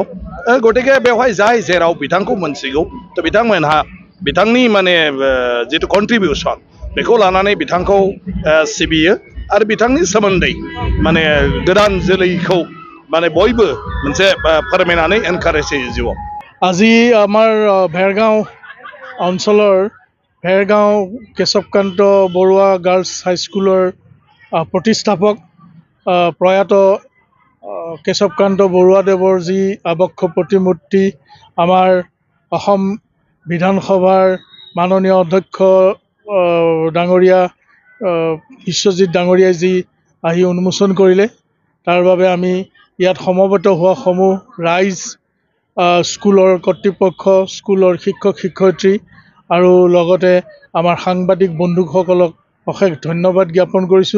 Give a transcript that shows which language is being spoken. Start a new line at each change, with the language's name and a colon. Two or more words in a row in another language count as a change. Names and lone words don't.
Bodo: गतिके बेवहाय जाय जेराव बिथांखौ मोनसिगौ थ' बिथांमोनहा बिथांनि माने जिथु कन्ट्रिबिउसन बेखौ लानानै बिथांखौ सिबियो आरो बिथांनि सोमोन्दै माने गोदान जोलैखौ माने बयबो मोनसे फोरमायनानै एनकारेज होयो जिउआव।
Assamese: আজি আমাৰ ভেৰগাঁও অঞ্চলৰ ভেৰগাঁও কেশৱকান্ত বৰুৱা গাৰ্লছ হাইস্কুলৰ প্ৰতিষ্ঠাপক প্ৰয়াত কেশৱকান্ত বৰুৱাদেৱৰ যি আবক্ষ প্ৰতিমূৰ্তি আমাৰ অসম বিধানসভাৰ মাননীয় অধ্যক্ষ ডাঙৰীয়া বিশ্বজিৎ ডাঙৰীয়াই যি আহি উন্মোচন কৰিলে তাৰ বাবে আমি ইয়াত সমবেত হোৱা সমূহ ৰাইজ, স্কুলৰ কৰ্তৃপক্ষ, স্কুলৰ শিক্ষক শিক্ষয়িত্ৰী আৰু লগতে আমাৰ সাংবাদিক বন্ধুসকলক অশেষ ধন্যবাদ জ্ঞাপন কৰিছোঁ।